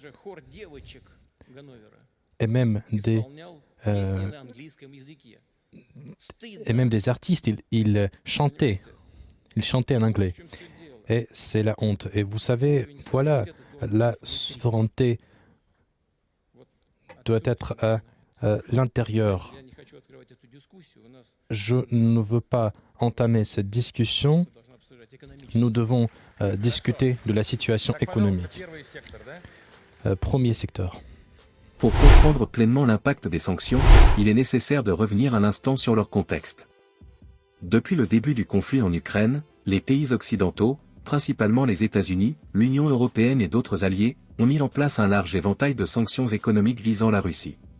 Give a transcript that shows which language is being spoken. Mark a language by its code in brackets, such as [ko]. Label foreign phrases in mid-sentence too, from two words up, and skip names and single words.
[fr] Et même des artistes, ils chantaient en anglais. Et c'est la honte. Et vous savez, voilà la souveraineté doit être à l'intérieur. [ru] Я не хочу открывать эту дискуссию. У нас [fr] Je ne veux pas entamer cette discussion. [ru] мы должны обсуждать экономические. [fr] Nous devons discuter de la situation [ru] Так, пожалуйста, [fr] économique. [ru] первый сектор, да? [fr] Premier secteur. Pour comprendre pleinement l'impact des sanctions, il est nécessaire de revenir un instant sur leur contexte. Depuis le début du conflit en Ukraine, les pays occidentaux, principalement les États-Unis, l'Union européenne et d'autres alliés, ont mis en place un large éventail de sanctions économiques visant la Russie.